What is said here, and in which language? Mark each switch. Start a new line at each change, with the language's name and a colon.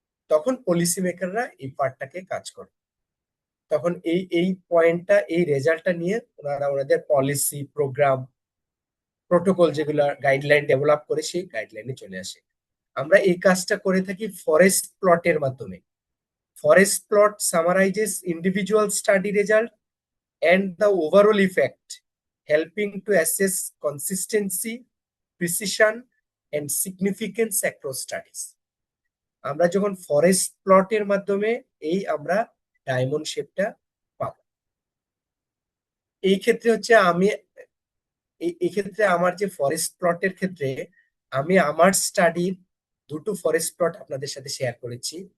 Bangla: তখন পলিসি মেকাররা এই পার্টটাকে কাজ করে। তখন এই পয়েন্টটা, এই রেজাল্টটা নিয়ে ওনারা ওনাদের পলিসি, প্রোগ্রাম, প্রোটোকল যেগুলো গাইডলাইন ডেভেলপ করে, সেই গাইডলাইনে চলে আসে। আমরা এই কাজটা করে থাকি ফরেস্ট প্লটের মাধ্যমে।
English: Forest plot summarises individual study result and the overall effect, helping to assess consistency, precision and significance across studies.
Bangla: আমরা যখন ফরেস্ট প্লটের মাধ্যমে এই আমরা ডায়মন্ড শেপটা পাবো। এই ক্ষেত্রে হচ্ছে আমি এই ক্ষেত্রে আমার যে ফরেস্ট প্লটের ক্ষেত্রে আমি আমার স্টাডির দুটো ফরেস্ট প্লট আপনাদের সাথে শেয়ার করেছি।